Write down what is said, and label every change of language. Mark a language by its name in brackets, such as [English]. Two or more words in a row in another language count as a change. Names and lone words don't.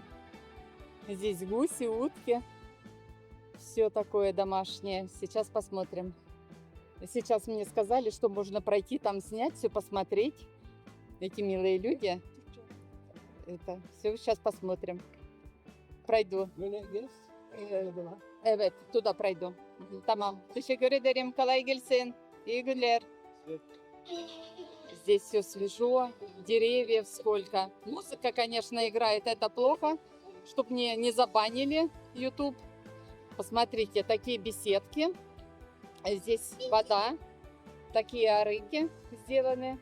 [Russian] Здесь гуси, утки. Все такое домашнее. Сейчас посмотрим. Сейчас мне сказали, что можно пройти там, снять, все посмотреть. Эти милые люди. Это все, сейчас посмотрим. [Turkish] Praydu. Evet, [Russian] туда пройду. [Turkish] Tamam. Teşekkür ederim. Kolay gelsin. İyi günler. [Russian] Здесь все свежо, деревьев сколько. Музыка, конечно, играет, это плохо, чтобы мне не забанили YouTube. Посмотрите, такие беседки. Здесь вода, такие арыки сделаны.